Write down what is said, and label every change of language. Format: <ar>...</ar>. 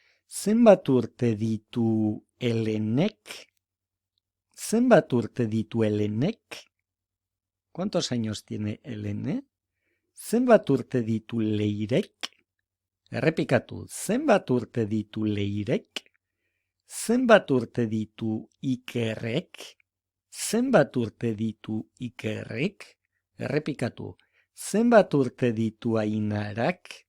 <eu>Zenbat urte ditu Helenek? Zenbat urte ditu Helenek?</eu> <es>¿Cuántos años tiene Helene?</es> <eu>Zenbat urte ditu Leirek? Errepikatu, zenbat urte ditu Leirek? Zenbat urte ditu Ikerrek? Zenbat urte ditu Ikerrek? Errepikatu, zenbat urte ditu Ainarak?</eu>